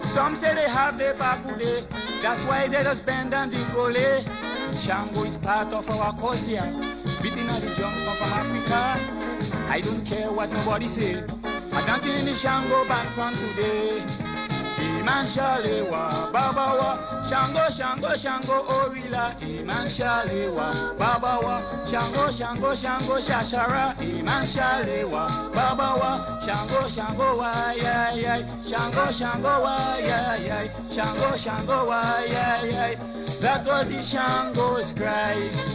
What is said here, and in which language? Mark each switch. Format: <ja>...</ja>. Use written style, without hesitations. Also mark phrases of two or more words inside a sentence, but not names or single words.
<en>Some say they have their bakude, that's why they just bend and dingole. Shango is part of our culture, beating at the drums come from Africa. I don't care what nobody say, I'm dancing in the Shango band from today.</en> <yo>Iman Shalewa, Babawa, Shango, Shango, Shango, Orila. Iman Shalewa, Babawa, Shango, Shango, Shango, Shashara. Iman Shalewa, Babawa, Shango, Shango, why, Shango, Shango, why, Shango, Shango,</yo> <en>why, that was the Shango's cry.</en>